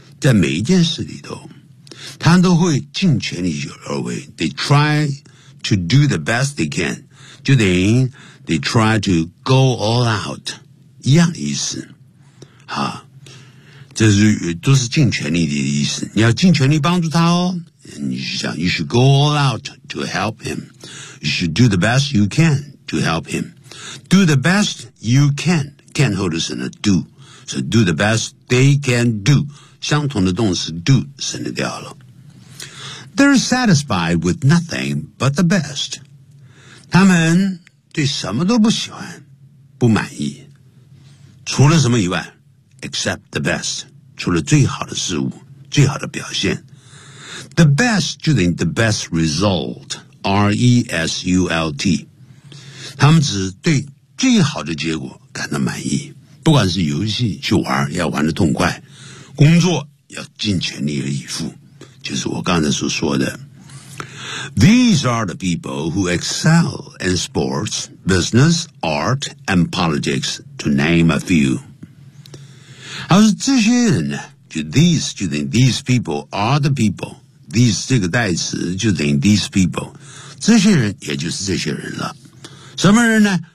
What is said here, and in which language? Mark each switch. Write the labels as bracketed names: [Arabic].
[Chinese] 在每一件事里头，他都会尽全力而为。 [English] They try to do the best they can， [Chinese] 就等于 [English] they try to go all out [Chinese] 一样的意思。哈，这是都是尽全力的意思。你要尽全力帮助他哦。 [English] You should go all out to help him. You should do the best you can to help him. Do the best you can. Can [Chinese] 后的省的 [English] do. So do the best they can do. [Chinese] 相同的动词 do 省掉了。 [English] They're satisfied with nothing but the best. [Chinese] 他们对什么都不喜欢，不满意。除了什么以外 ？ [English] Except the best. [Chinese] 除了最好的事物，最好的表现。 [English] The best [Chinese] 就等于 [English] the best result, R-E-S-U-L-T. [Chinese] 他们只对最好的结果感到满意。不管是游戏去玩，要玩得痛快，工作要尽全力以赴，就是我刚才所说的。 [English] These are the people who excel in sports, business, art, and politics, to name a few. [Chinese] 而这些人呢，就等于 [English] these people are the people. [Chinese] These 这个代词就等于 these people， 这些人也就是这些人了。什么人呢？